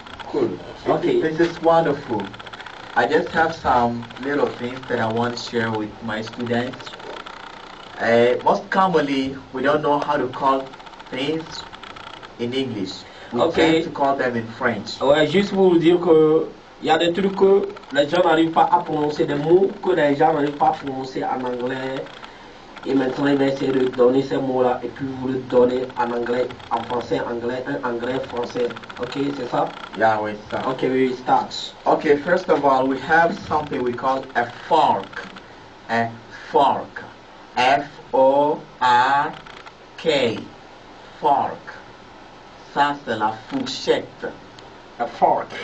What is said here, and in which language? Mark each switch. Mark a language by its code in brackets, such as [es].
[en] Cool. Okay. This is wonderful. I just have some little things that I want to share with my students. Most commonly, we don't know how to call things in English. We Okay. tend to call them in French. [fr] Ouais, juste pour vous dire que il y a des trucs que les gens n'arrivent pas à prononcer, des mots que les gens n'arrivent pas à prononcer en anglais. Et maintenant, il va essayer de donner ces mots-là et puis vous le donnez en anglais, en français, anglais, un anglais, français. Ok, c'est ça? [en] Yeah, wait, so. Ok, we start. Okay, first of all, we have something we call a fork. A fork. F-O-R-K. Fork. [fr] Ça, c'est la fourchette. [en] A fork.